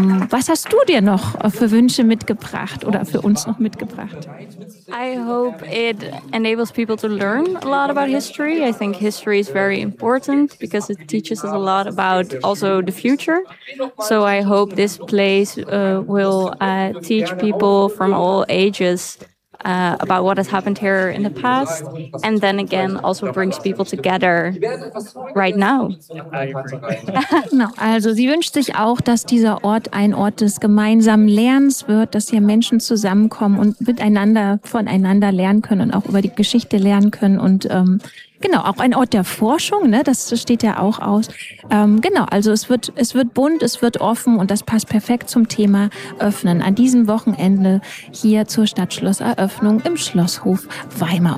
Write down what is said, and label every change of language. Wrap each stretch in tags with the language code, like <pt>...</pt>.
<de>Was hast du dir noch für Wünsche mitgebracht oder für uns noch mitgebracht?</de> <en>I hope it enables people to learn a lot about history. I think history is very important because it teaches us a lot about also the future. So I hope this place will teach people from all ages about what has happened here in the past. And then again, also brings people together right now.</en> <de>No, also sie wünscht sich auch, dass dieser Ort ein Ort des gemeinsamen Lernens wird, dass hier Menschen zusammenkommen und miteinander, voneinander lernen können und auch über die Geschichte lernen können und genau, auch ein Ort der Forschung, ne? Das steht ja auch aus. Genau, also es wird bunt, es wird offen und das passt perfekt zum Thema Öffnen an diesem Wochenende hier zur Stadtschlosseröffnung im Schlosshof Weimar.</de>